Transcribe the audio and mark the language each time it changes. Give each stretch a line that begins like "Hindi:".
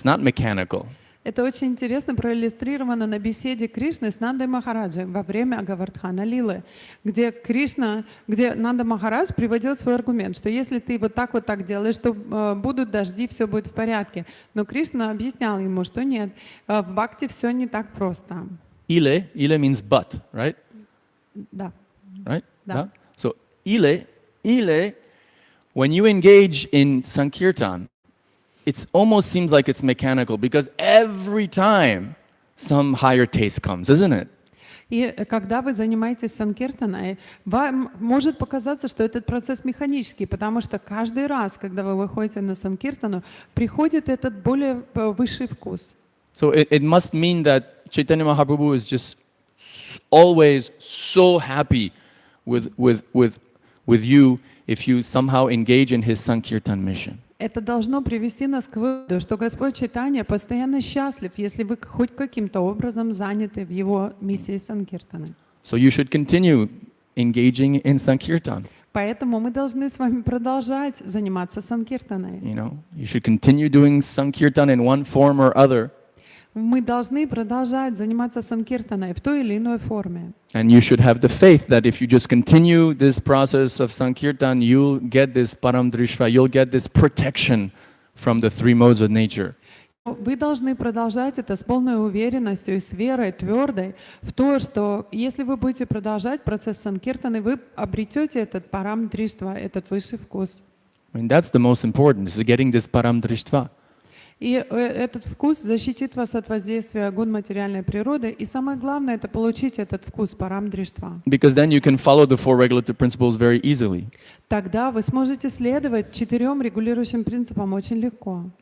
English: It's not mechanical.
Russian: Это очень интересно проиллюстрировано на беседе Кришны с Нандой Махараджей во время Говардхана Лилы, где Нанда Махарадж приводил свой аргумент, что если ты вот так делаешь, то будут дожди, все будет в порядке. Но Кришна объяснял ему, что нет, в бхакти все не так просто.
English: Ile means but, right?
Russian: Да.
English: Right?
Russian: Да.
English: So ile, when you engage in Sankirtan, it almost seems like it's mechanical because every time some higher taste comes, isn't it?
Russian: И когда вы занимаетесь санкиртаной, вам может показаться, что этот процесс механический, потому что каждый раз, когда вы выходите на санкиртану, приходит этот более высший вкус.
English: So it must mean that Chaitanya Mahaprabhu is just always so happy with you if you somehow engage in his Sankirtan mission.
Russian: Это должно привести нас к выводу, что Господь Чайтанья постоянно счастлив, если вы хоть каким-то образом заняты в Его миссии Санкиртаны.
English: So you should continue engaging in Sankirtan.
Russian: Поэтому мы должны с вами продолжать заниматься Санкиртаной.
English: You should continue doing Sankirtan in one form or other.
Russian: Мы должны продолжать заниматься Санкиртаной в той или иной форме.
English: And you should have the faith that if you just continue this process of Sankirtan, you'll get this Param Drishva, you'll get this protection from the three modes of nature.
Russian: Вы должны продолжать это с полной уверенностью и с верой твердой в то, что если вы будете продолжать процесс Санкиртаны, вы обретете этот Парам Дриштва, этот высший вкус.
English: I mean, that's the most important, is getting this Param Drishva.
Russian: И этот вкус защитит вас от воздействия гун материальной природы. И самое главное — это получить этот вкус парам дриштва.
English: Because then you can follow the four regulative principles very easily.
Russian: Тогда вы сможете следовать 4 регулирующим принципам очень легко.